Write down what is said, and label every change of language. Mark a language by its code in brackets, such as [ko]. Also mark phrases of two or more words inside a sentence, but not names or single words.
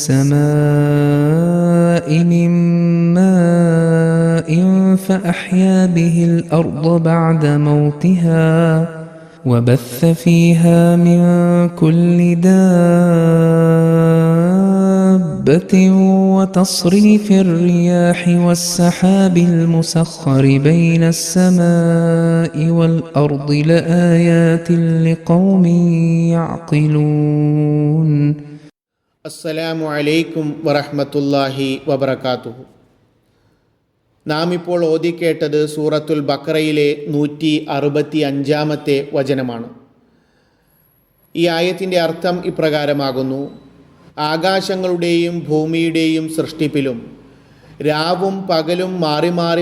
[ar] السماء من ماء فأحيا به الأرض بعد موتها وبث فيها من كل دابة وتصريف الرياح والسحاب المسخر بين السماء والأرض لآيات لقوم يعقلون. السلام عليكم ورحمة الله وبركاته. [ml] നാം ഇപ്പോൾ ഓതിക്കേട്ടത് സൂറത്തുൽ ബഖറയിലെ 165 വചനമാണ്. ഈ ആയത്തിൻ്റെ അർത്ഥം ഇപ്രകാരമാകുന്നു: ആകാശങ്ങളുടെയും ഭൂമിയുടെയും സൃഷ്ടിപ്പിലും രാവും പകലും മാറി മാറി